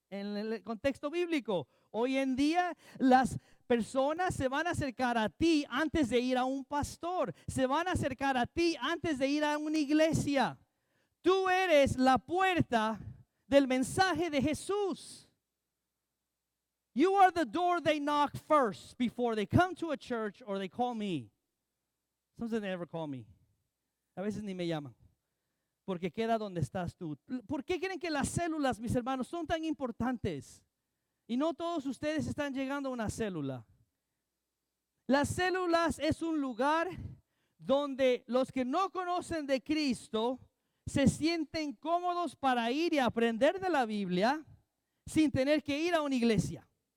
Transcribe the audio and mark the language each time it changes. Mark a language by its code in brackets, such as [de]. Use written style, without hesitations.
[es] En el contexto bíblico, hoy en día las personas se van a acercar a ti antes de ir a un pastor, se van a acercar a ti antes de ir a una iglesia. Tú eres la puerta del mensaje de Jesús. [en] You are the door they knock first before they come to a church or they call me. Sometimes they never call me. [es] A veces ni me llaman. Porque queda donde estás tú. ¿Por qué creen que las células, mis hermanos, son tan importantes? Y no todos ustedes están llegando a una célula. Las células es un lugar donde los que no conocen de Cristo se sienten cómodos para ir y aprender de la Biblia sin tener que ir a una iglesia.